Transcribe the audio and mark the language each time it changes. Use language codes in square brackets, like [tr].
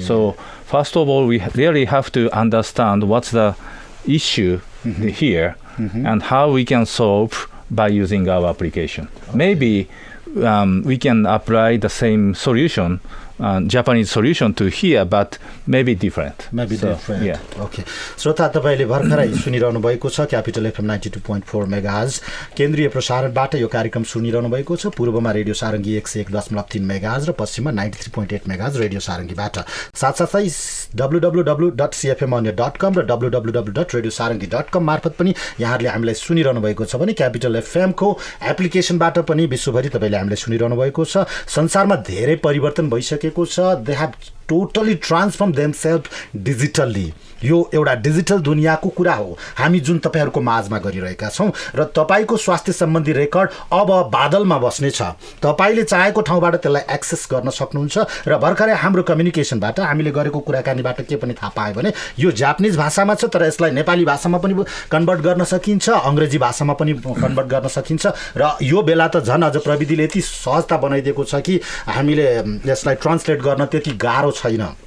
[en] So first of all, we really have to understand what's the issue here and how we can solve by using our application. Maybe we can apply the same solution, Japanese solution to here, but maybe different. Different. Yeah. Okay. [ne] श्रोता तपाईले भर्खरै सुनिरहनु भएको छ capital FM 92.4 megahertz केन्द्रीय प्रसारणबाट यो कार्यक्रम सुनिरहनु भएको छ। पूर्वमा रेडियो सारंगी 101.3 मेगाहर्ज र पश्चिममा 93.8 मेगाहर्ज रेडियो सारंगीबाट। साथसाथै www.cfmaudio.com र www.radiosarangi.com मार्फत पनि यहाँहरूले हामीलाई सुनिरहनु भएको छ भने क्यापिटल एफएम को एप्लिकेसनबाट पनि विश्वभरि तपाईले हामीलाई सुनिरहनु भएको छ। संसारमा धेरै परिवर्तन भइसकेको छ। [en] They have totally transform themselves digitally. [ne] यो एउटा डिजिटल दुनियाँको कुरा हो हामी जुन तपाईहरुको माझमा गरिरहेका छौं र तपाईको स्वास्थ्य सम्बन्धी रेकर्ड अब बादलमा बस्ने छ। तपाईले चाहेको ठाउँबाट त्यसलाई एक्सेस गर्न सक्नुहुन्छ र भर्खरै हाम्रो कम्युनिकेसनबाट हामीले गरेको कुराकानीबाट के पनि थाहा पाए भने यो जापानिज भाषामा छ तर यसलाई नेपाली भाषामा पनि कन्भर्ट गर्न सकिन्छ, अंग्रेजी भाषामा पनि कन्भर्ट गर्न सकिन्छ र यो बेला त झन् अझ प्रविधिले यति सहजता बनाइदिएको छ कि हामीले यसलाई ट्रान्सलेट गर्न त्यति गाह्रो छैन।